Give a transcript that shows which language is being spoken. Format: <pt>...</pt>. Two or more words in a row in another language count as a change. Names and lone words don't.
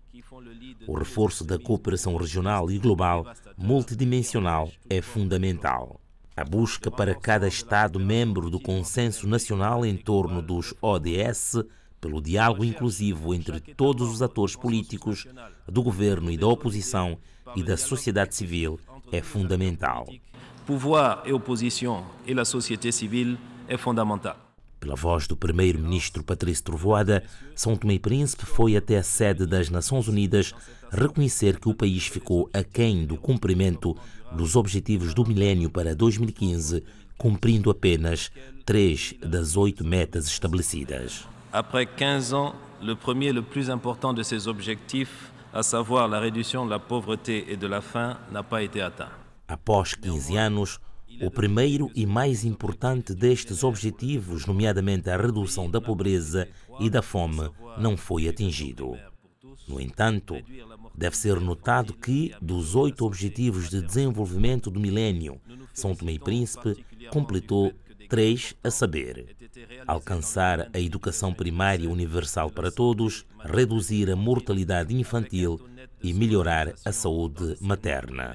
<pt>O reforço da cooperação regional e global multidimensional é fundamental. A busca para cada Estado membro do consenso nacional em torno dos ODS, pelo diálogo inclusivo entre todos os atores políticos, do governo e da oposição e da sociedade civil, é fundamental.</pt> <fr>Pouvoir et opposition et la société civile</fr> <pt>é fundamental. Pela voz do primeiro-ministro Patrice Trovoada, São Tomé e Príncipe foi até a sede das Nações Unidas reconhecer que o país ficou aquém do cumprimento dos Objetivos do Milénio para 2015, cumprindo apenas 3 das 8 metas estabelecidas.</pt> <fr>Après 15 ans, le premier et le plus important de ces objectifs, à savoir la réduction de la pauvreté et de la faim, n'a pas été atteint.</fr> <pt>Após 15 anos, o primeiro e mais importante destes objetivos, nomeadamente a redução da pobreza e da fome, não foi atingido. No entanto, deve ser notado que, dos 8 Objetivos de Desenvolvimento do Milénio, São Tomé e Príncipe completou 3, a saber, alcançar a educação primária universal para todos, reduzir a mortalidade infantil e melhorar a saúde materna.</pt>